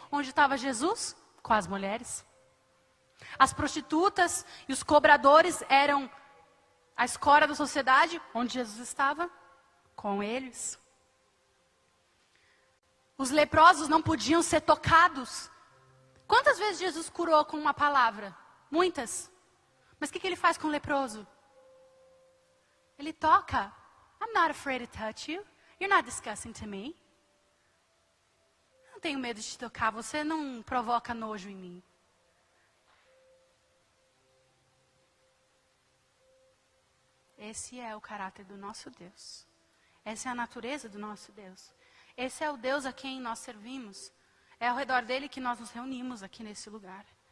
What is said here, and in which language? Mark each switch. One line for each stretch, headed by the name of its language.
Portuguese: Onde estava Jesus? Com as mulheres. As prostitutas e os cobradores eram a escória da sociedade. Onde Jesus estava? Com eles. Os leprosos não podiam ser tocados. Quantas vezes Jesus curou com uma palavra? Muitas. Mas o que ele faz com o leproso? Ele toca.
English: I'm not afraid to touch you. You're not disgusting to me.
Portuguese: Não tenho medo de te tocar. Você não provoca nojo em mim. Esse é o caráter do nosso Deus. Essa é a natureza do nosso Deus. Esse é o Deus a quem nós servimos. É ao redor dele que nós nos reunimos aqui nesse lugar.